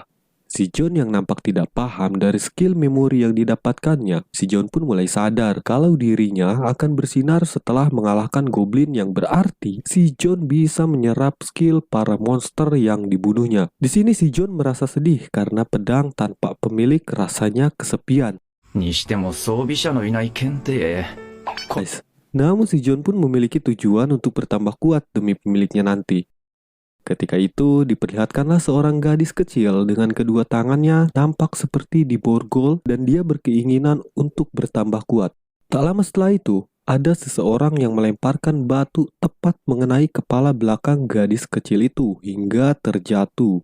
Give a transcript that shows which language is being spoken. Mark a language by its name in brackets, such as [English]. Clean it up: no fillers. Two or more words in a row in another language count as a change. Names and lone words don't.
[Indonesian] Si John yang nampak tidak paham dari skill memori yang didapatkannya, si John pun mulai sadar kalau dirinya akan bersinar setelah mengalahkan goblin yang berarti si John bisa menyerap skill para monster yang dibunuhnya. Di sini si John merasa sedih karena pedang tanpa pemilik rasanya kesepian. [Japanese] にしても装備者のいない剣って。 [Indonesian] Guys. Namun si John pun memiliki tujuan untuk bertambah kuat demi pemiliknya nanti. Ketika itu, diperlihatkanlah seorang gadis kecil dengan kedua tangannya nampak seperti diborgol dan dia berkeinginan untuk bertambah kuat. Tak lama setelah itu, ada seseorang yang melemparkan batu tepat mengenai kepala belakang gadis kecil itu hingga terjatuh.